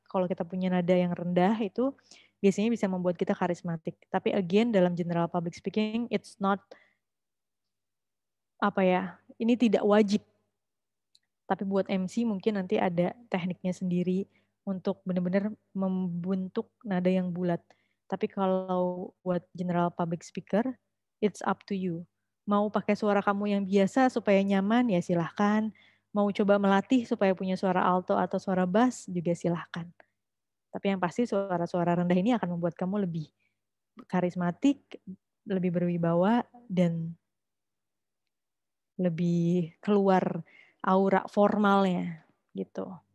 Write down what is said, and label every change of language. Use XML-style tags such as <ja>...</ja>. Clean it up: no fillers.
<id>Kalau kita punya nada yang rendah itu biasanya bisa membuat kita karismatik. Tapi</id> <en>again</en> <id>dalam general public speaking,</id> <en>it's not</en> <id>ini tidak wajib. Tapi buat MC mungkin nanti ada tekniknya sendiri untuk benar-benar membentuk nada yang bulat. Tapi kalau buat</id> <en>general public speaker, it's up to you.</en> <id>Mau pakai suara kamu yang biasa supaya nyaman, ya silahkan. Mau coba melatih supaya punya suara alto atau suara bass, juga silahkan. Tapi yang pasti suara-suara rendah ini akan membuat kamu lebih karismatik, lebih berwibawa, dan lebih keluar aura formalnya gitu.</id>